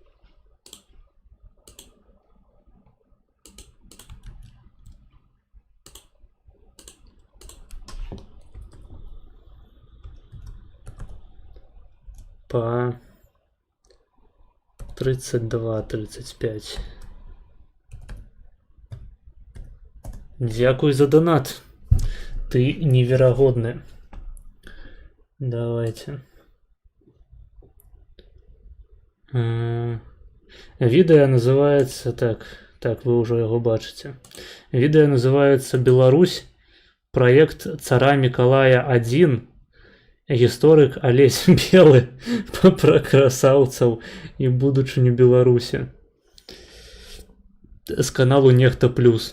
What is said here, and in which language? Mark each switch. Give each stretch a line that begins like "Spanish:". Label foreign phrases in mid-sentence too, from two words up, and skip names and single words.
Russian: По 32:35.
Belarusian: Дзякуй за донат. Ты неверагодны. Давайте.
Russian: Відэо называется так, вы уже его бачите. Відэо называется «Беларусь. Проект цара Миколая 1.
Belarusian: Гісторык Алесь Белы про красавцаў і будучыню Беларусі». З каналу Нехта Плюс.